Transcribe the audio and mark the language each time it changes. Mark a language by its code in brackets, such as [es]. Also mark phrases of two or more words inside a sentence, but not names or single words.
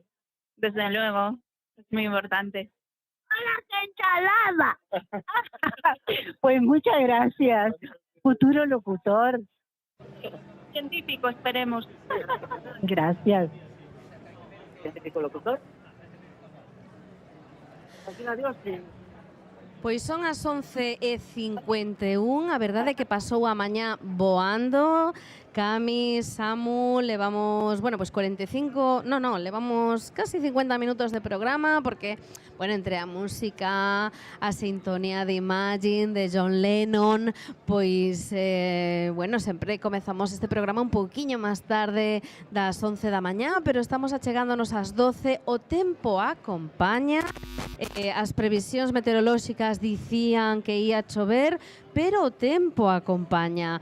[es] Desde luego, es muy importante. ¡Hola, qué ensalada! Pues muchas gracias, futuro locutor. Científico, esperemos. Gracias. Científico locutor. Adiós, sí. [gl] Pois son as 11:51, a verdade é que pasou a mañá voando. Cami, Samu, levamos, bueno, pues 45, levamos casi 50 minutos de programa porque, bueno, entre a música, a sintonía de Imagine, de John Lennon, pois, bueno, sempre comezamos este programa un pouquiño máis tarde das 11 da mañá, pero estamos achegándonos ás 12, o tempo acompaña, as previsións meteorolóxicas dicían que ia chover, pero o tempo acompaña.